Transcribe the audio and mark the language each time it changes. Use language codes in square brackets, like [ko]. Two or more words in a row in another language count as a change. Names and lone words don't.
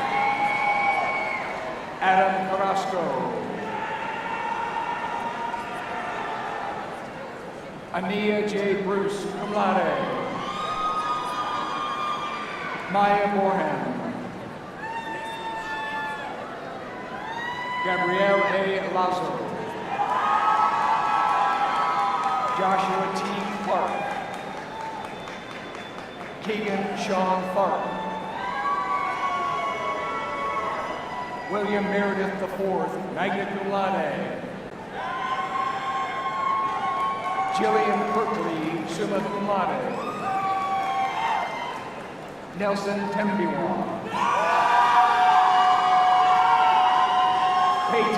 [la] Adam Carrasco. Ania J. Bruce, cum laude. Maya Borhan. Gabrielle A. Lazo. Joshua T. Clark. Keegan Sean Tharp. William Meredith IV, magna cum laude. Jillian Berkeley, summa cum laude. Nelson Tembiwa.